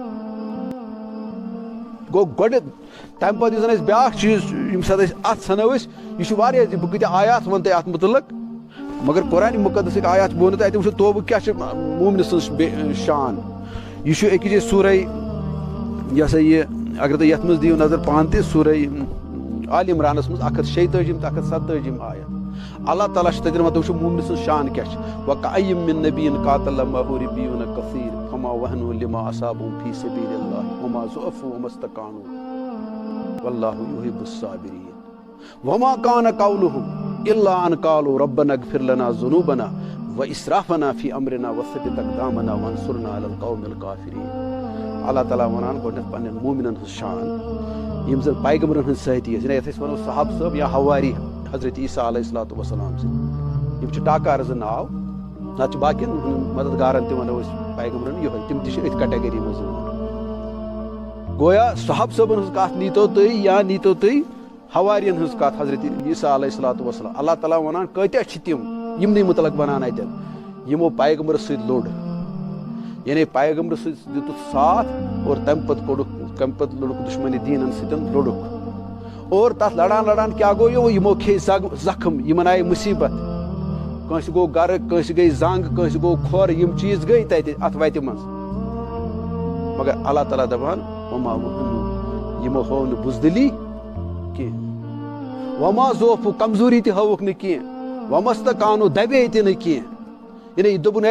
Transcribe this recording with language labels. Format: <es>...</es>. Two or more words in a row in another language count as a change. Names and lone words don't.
<ks>گوٚو گۄڈٕ تمہِ پتہٕ یُس زن أسۍ بیاکھ چیٖز ییٚمہِ ساتہٕ أسۍ اتھ سنو أسۍ یہِ چھُ واریاہ بہٕ کۭتیاہ آیات ونہٕ تۄہہِ اتھ مُتعلق مگر قرآنِ مُقدسٕکۍ آیات بہٕ ونہٕ تۄہہِ اتہِ وٕچھو توبہٕ کیاہ چھُ مومنہٕ سٕنٛز شان یہِ چھُ أکِس جایہِ سورے یہِ ہسا یہِ اگر تُہۍ یتھ منٛز دِیِو نظر پانہٕ تہِ سورے آل عمرانس منٛز 146 تہٕ 147 آیت اللہ تعالیٰ چھُ تتٮ۪ن ونان تُہۍ وٕچھِو مومنہٕ سٕنٛز شان کیاہ چھِ</ks> <ar>وَکَأَیٍّ مِن نَبِیٍّ قَاتَلَ مَعَهُ رِبِّیُّونَ کَثِیرٌ فَمَا وَهَنُوا لِمَا أَصَابَهُمْ فِی سَبِیلِ اللَّهِ وَمَا ضُعِفُوا وَمَا اسْتَكَانُوا وَاللَّهُ يُحِبُّ الصَّابِرِینَ وَمَا كَانَ قَوْلُهُمْ إِلَّا أَن قَالُوا رَبَّنَا اغْفِرْ لَنَا ذُنُوبَنَا وَإِسْرَافَنَا فِی أَمْرِنَا وَثَبِّتْ أَقْدَامَنَا وَانصُرْنَا عَلَى الْقَوْمِ الْكَافِرِینَ</ar> <ks>اللہ تعالیٰ ونان گۄڈٕنیتھ پننٮ۪ن مومنن ہٕنٛز شان یِم زن پیغمبرن ہٕنٛز سٲتھی ٲسۍ یتھ أسۍ ونو صحاب صٲب یا ہواری حضرت عیسیٰ</ks> <ar>علیہ الصلوۃ والسلام</ar> <ks>سٕنٛدۍ یِم چھِ ٹاکار زٕ ناو نتہٕ چھِ باقین مددگارن تہِ ونو أسۍ پیغمبرن یِہوے تِم تہِ چھِ أتھۍ کیٹگری منٛز یِوان گویا صحاب صٲبن ہٕنٛز کتھ نیٖتو تُہۍ یا نیٖتو تُہۍ ہوارین ہٕنٛز کتھ حضرت عیسیٰ</ks> <ar>علیہ الصلوۃ والسلام</ar> <ks>اللہ تعالیٰ ونان کۭتیاہ چھِ تِم یِمنٕے مُتعلق ونان اتٮ۪ن یِمو پیغمبرس سۭتۍ لوٚڑ یعنی پیغمبرس سۭتۍ دِتُکھ ساتھ اور تمہِ پتہٕ لوٚڑُکھ دُشمنی دیٖنن سۭتۍ لوٚڑُکھ اور تتھ لڑان لڑان کیاہ گوٚو یِمو کھیٚیہِ زخم یِمن آیہِ مُصیبت کٲنٛسہِ گوٚو گرٕ کٲنٛسہِ گٔے زنٛگ کٲنٛسہِ گوٚو کھۄر یِم چیٖز گٔے تتہِ اتھ وتہِ منٛز مگر اللہ تعالیٰ دپان</ks> <ar>وما وہنوا</ar> <ks>یِمو ہٲو نہٕ بُزدِلی کینٛہہ</ks> <ar>وما ضعفوا</ar> <ks>کمزوری تہِ ہٲوُکھ نہٕ کینٛہہ</ks> <ar>وما استکانوا</ar> <ks>دبے تہِ نہٕ کینٛہہ یعنی یہِ دوٚپُن ہے</ks>